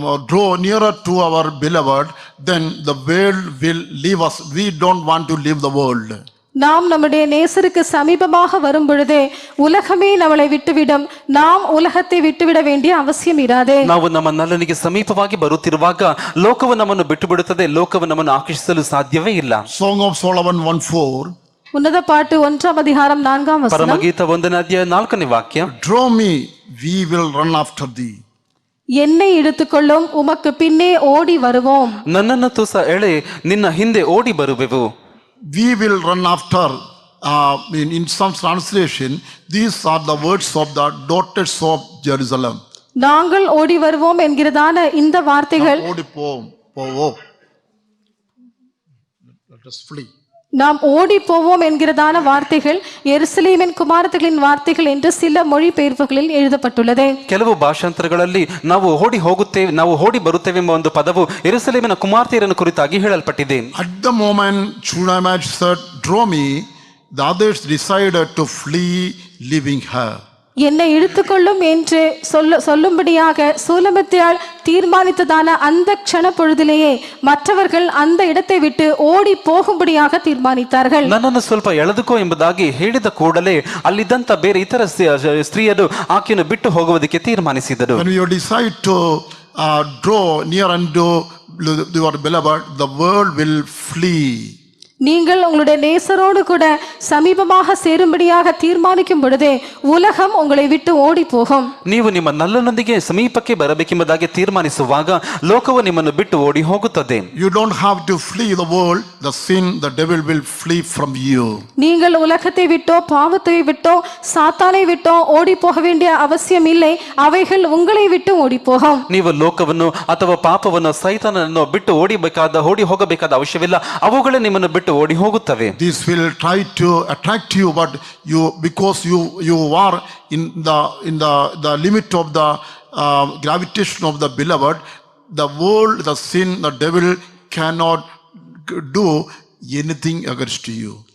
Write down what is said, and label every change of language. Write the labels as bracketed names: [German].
[English] draw nearer to our beloved, then the world will leave us. We don't want to leave the world. [Tamil] நாம் நம்முடைய நேசருக்கு சமீபமாக வரும் பொழுதே உலகமே நம்மளை விட்டுவிடும். நாம் உலகத்தை விட்டுவிட வேண்டிய அவசியம் இராதே. [Kannada] ನಾವು ನಮ್ಮ ನಲ್ಲನಿಗೆ ಸಮೀಪವಾಗಿ ಬರುತ್ತಿರುವಾಗ ಲೋಕವು ನಮ್ಮನ್ನು ಬಿಟ್ಟು ಬಿಡುತ್ತದೆ. ಲೋಕವು ನಮ್ಮನ್ನು ಆಕರ್ಷಿಸಲು ಸಾಧ್ಯವೇ ಇಲ್ಲ. [English] Song of Solomon 1:4. [Tamil] உன்னத பாட்டு 1ஆம் அதிகாரம் 4ஆம் வசனம். [Kannada] ಪರಮಗೀತ 1ನೇ ಅಧ್ಯಾಯ 4ನೇ ವಾಕ್ಯ. [English] Draw me, we will run after thee. [Tamil] என்னை இழுத்துக்கொள்ளும், உமக்கு பின்னே ஓடி வருவோம். [Kannada] ನನ್ನನ್ನು ತುಸ ಎಳೆ, ನಿನ್ನ ಹಿಂದೆ ಓಡಿ ಬರುವೆವು. [English] We will run after. In some translation, these are the words of the daughters of Jerusalem. [Tamil] நாங்கள் ஓடி வருவோம் என்கிறதான இந்த வார்த்தைகள் ஓடி போவோம். [English] Let us flee. [Tamil] நாம் ஓடி போவோம் என்கிறதான வார்த்தைகள் எருசலேமின் குமாரத்திகளின் வார்த்தைகள் என்று சில மொழிபெயர்ப்புகளில் எழுதப்பட்டுள்ளது. [Kannada] ಕೆಲವು ಭಾಷಾಂತರಗಳಲ್ಲಿ ನಾವು ಓಡಿ ಬರುತ್ತೇವೆ ಎಂಬ ಒಂದು ಪದವು ಯೆರೂಸಲೇಮಿನ ಕುಮಾರ್ತೆಯರನ್ನು ಕುರಿತಾಗಿ ಹೇಳಲ್ಪಟ್ಟಿದೆ. [English] At the moment Shunammite said, "Draw me," the others decided to flee, leaving her. [Tamil] என்னை இழுத்துக்கொள்ளும் என்று சொல்லும்படியாக சூலமித்தியாள் தீர்மானித்ததான அந்த க்ஷண பொழுதிலேயே மற்றவர்கள் அந்த இடத்தை விட்டு ஓடி போகும்படியாக தீர்மானித்தார்கள். [Kannada] ನನ್ನನ್ನು ಸ್ವಲ್ಪ ಎಳೆದುಕೋ ಎಂಬುದಾಗಿ ಹೇಳಿದ ಕೂಡಲೇ ಅಲ್ಲಿದ್ದಂತ ಬೇರೆ ಇತರ ಸ್ತ್ರೀಯರು ಆಕೆಯನ್ನು ಬಿಟ್ಟು ಹೋಗುವುದಕ್ಕೆ ತೀರ್ಮಾನಿಸಿದರು. [English] When you decide to draw near unto your beloved, the world will flee. [Tamil] நீங்கள் உங்களுடைய நேசரோடு கூட சமீபமாக சேரும்படியாக தீர்மானிக்கும் பொழுதே உலகம் உங்களை விட்டு ஓடி போகும். [Kannada] ನೀವು ನಿಮ್ಮ ನಲ್ಲನೊಂದಿಗೆ ಸಮೀಪಕ್ಕೆ ಬರಬೇಕೆಂಬುದಾಗಿ ತೀರ್ಮಾನಿಸುವಾಗ ಲೋಕವು ನಿಮ್ಮನ್ನು ಬಿಟ್ಟು ಓಡಿ ಹೋಗುತ್ತದೆ. [English] You don't have to flee the world, the sin, the devil will flee from you. [Tamil] நீங்கள் உலகத்தை விட்டோ பாவத்தை விட்டோ சாத்தானை விட்டோ ஓடி போக வேண்டிய அவசியம் இல்லை. அவைகள் உங்களை விட்டு ஓடி போகும். [Kannada] ನೀವು ಲೋಕವನ್ನು ಅಥವಾ ಪಾಪವನ್ನು ಸೈತಾನನನ್ನು ಬಿಟ್ಟು ಓಡಿ ಹೋಗಬೇಕಾದ ಅವಶ್ಯವಿಲ್ಲ. ಅವುಗಳೇ ನಿಮ್ಮನ್ನು ಬಿಟ್ಟು ಓಡಿ ಹೋಗುತ್ತವೆ. [English] This will try to attract you, but because you are in the limit of the gravitation of the beloved, the world, the sin, the devil cannot do anything against you.